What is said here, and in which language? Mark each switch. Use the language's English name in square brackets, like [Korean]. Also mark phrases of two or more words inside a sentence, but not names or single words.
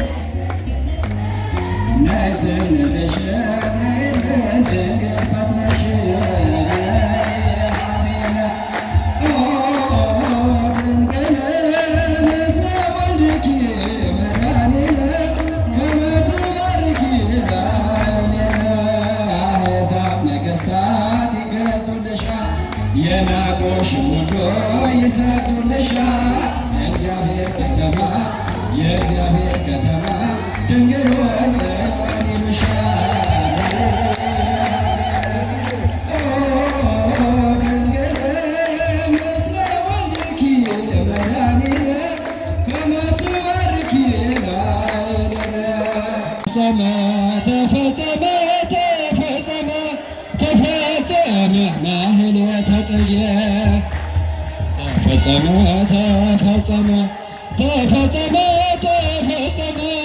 [Amharic] ነይ ስንልሽ ነይልን ድንግል ፈጥነሽ [Geez] አቢነ ድንግል ምስለ ወልድኪ መድኃኒነ ከመ ትባርኪ ለዓይንየ [Amharic] አሕዛብ ነገሥታት ይገዙልሻል የናቁሽም ሁሉ ይሰግዱልሻል የእግዚአብሔር ከተማ ድንግል ሆይ ጽዮን ይሉሻል [Geez] ድንግል ምስለ ወልድኪ መድኃኒነ ከመ ትባርኪ ለዓይንየ ተፈጸመ ተፈጸመ ተፈጸመ ማህሌተ ጽጌ ተፈጸመ ተፈጸመ ተፈጸመ ተፈጸመ